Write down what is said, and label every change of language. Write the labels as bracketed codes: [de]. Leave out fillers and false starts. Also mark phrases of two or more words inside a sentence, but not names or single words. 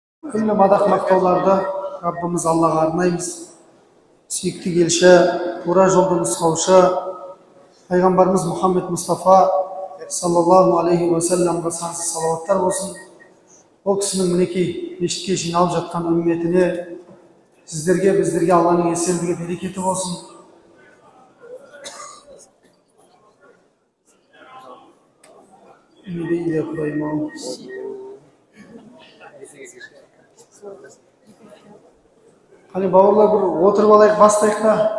[kk] Күллі мадақ мақтауларды Раббымыз Аллаға арнаймыз. Сүйікті келші, тура жолды нұсқаушы, пайғамбарымыз Мұхаммед Мұстафа [ar] صلى الله عليه وسلم [kk] сансыз салауаттар болсын. Ол кісінің мінекей мешітке жиналып жатқан үмметіне, сіздерге, біздерге Алланың есерлігі, берекеті болсын. Қане бауырлар, бір отырып алайық, бастайық та.